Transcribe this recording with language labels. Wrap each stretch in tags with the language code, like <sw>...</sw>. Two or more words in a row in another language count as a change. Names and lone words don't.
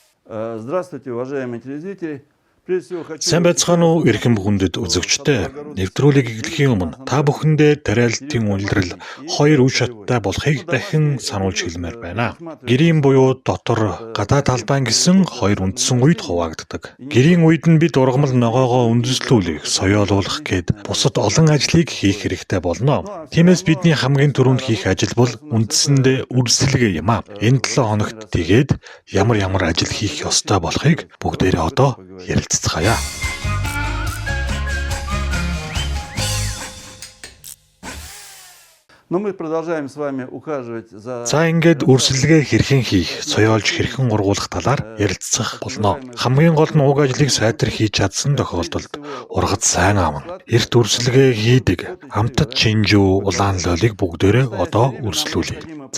<ru>Здравствуйте, уважаемые телезрители.</ru> <mn>Сайн байцгаана уу эрхэм хүндэт үзэгчдээ. Нэвтрүүлгийг эхлэхийн өмнө та бүхэндээ тариалтын үйлрэл хоёр үе шаттай болохыг дахин сануулж хэлмээр байна. Гэрийн буюу дотор гадаа талбай гэсэн хоёр үндсэн үед хуваагддаг. Гэрийн үед нь бид ургамал ногоогоо үндэслүүлэх, соёолуулах гээд бусад олон ажлыг хийх хэрэгтэй болно. Тиймээс бидний хамгийн түрүүнд хийх ажил бол үндсэндээ үрсэлгээ юм а. Энэ 7 хоногт тэгээд ямар ажил хийх ёстой болохыг бүгдээрээ одоо ярилцгаая.</mn> <ru>Но мы продолжаем с вами ухаживать за...</ru> <mn>За ингээд үрсэлгээ хэрхэн хийх, соёолж хэрхэн ургуулах талаар ярилцах болно. Хамгийн гол нь уг ажлыг сайтар хийж чадсан тохиолдолд ургац сайн аавна. Эрт үрсэлгээ хийдэг амтад чинжүү, улаан лоолыг бүгдээрээ одоо үрслүүлье.</mn>